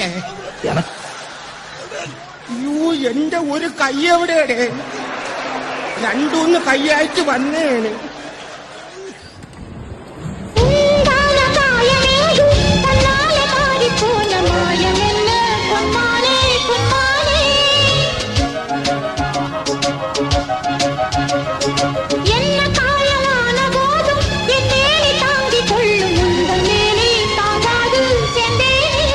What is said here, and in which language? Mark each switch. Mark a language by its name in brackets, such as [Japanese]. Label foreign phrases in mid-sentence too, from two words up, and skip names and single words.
[Tamil] எனக்கு [Malayalam] അയ്യോ, എന്റെ ഒരു കൈ എവിടെയാണ്? രണ്ടൂന്ന് കൈയായിട്ട് വന്നേന്. [Tamil] உண்டான காயமேது தன்னாலே மாறிப்போன மாயம் என்ன பொன்மானே பொன்மானே. என்ன காயமான போதும் என் மேலே தாங்கிக் கொள்ளும் உங்கள் மேலே தாங்காது சென்றேனே.